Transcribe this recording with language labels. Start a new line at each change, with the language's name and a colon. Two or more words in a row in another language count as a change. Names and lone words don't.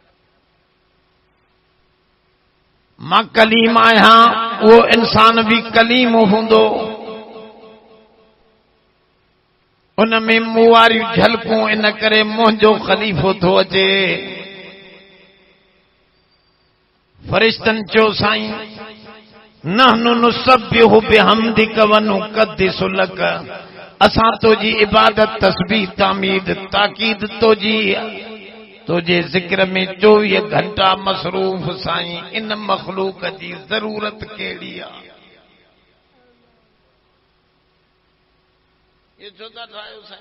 Sindhi: मां कलीम आहियां उहो इंसान भी कलीम हूंदो। उन में मूं वारियूं झलकूं इन करे मुंहिंजो ख़लीफ़ो थो अचे। फरिश्तनि चयो साईं
Arabic: نحن نسبح بحمدك ونقدس لك.
Sindhi: असां तुंहिंजी इबादत तस्बीह तामीद ताकीद तुंहिंजे ज़िक्र में 24 घंटा मसरूफ़ साईं। इन मख़लूक जी ज़रूरत कहिड़ी आहे? ये छो था ठाहियो साईं?